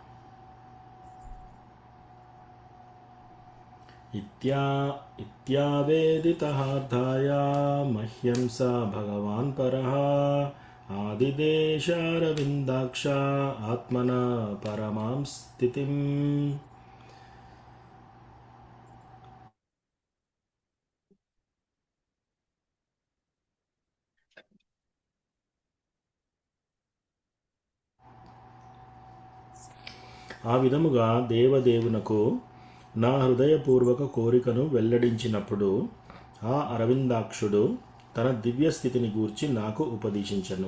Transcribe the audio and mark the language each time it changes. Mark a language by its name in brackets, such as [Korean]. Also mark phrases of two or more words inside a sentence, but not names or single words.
[Sanskrit] इत्यावेदितहार्दाय मह्यं स भगवान् परः आदिदेशारविन्दाक्ष आत्मना परमां स्थितिम् [Telugu] ఆ విధముగా దేవదేవునకు నా హృదయపూర్వక కోరికను వెల్లడించినప్పుడు ఆ అరవిందాక్షుడు తన దివ్య స్థితిని గూర్చి నాకు ఉపదేశించను.